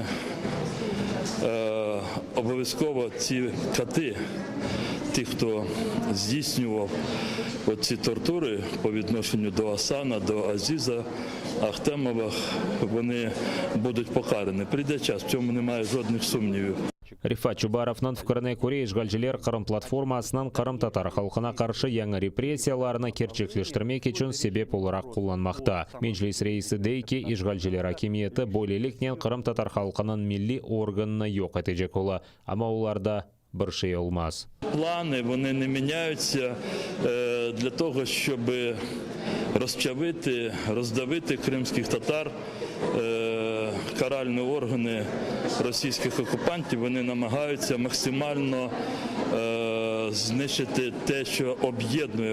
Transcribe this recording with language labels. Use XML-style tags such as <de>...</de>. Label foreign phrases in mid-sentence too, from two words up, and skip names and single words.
<uk>Обов'язково ці кати тих, хто здійснював оці тортури по відношенню до Асана, до Азіза, Ахтемова, вони будуть покарані. Прийде час, в цьому немає жодних сумнівів.</uk> <crh>Рифат Чубаровнан пікіріне көре ишгалчылар Қырым платформасынан Қырым татар халқына қаршы яңа репрессияларына керчеклештірмек үшін себеп оларақ қолданмақта. Меджлис рейсі дейке ишгалчылар акимиеті бойлелікнен Қырым татар халқының милли органына жоқ етежек ола, ама оларда бір шей олмаз.</crh> <uk>Плани, вони не міняються для того, щоб розчавити, роздавити кримських татар. Каральні органи російських окупантів, вони намагаються максимально знищити те, що об'єднує</uk>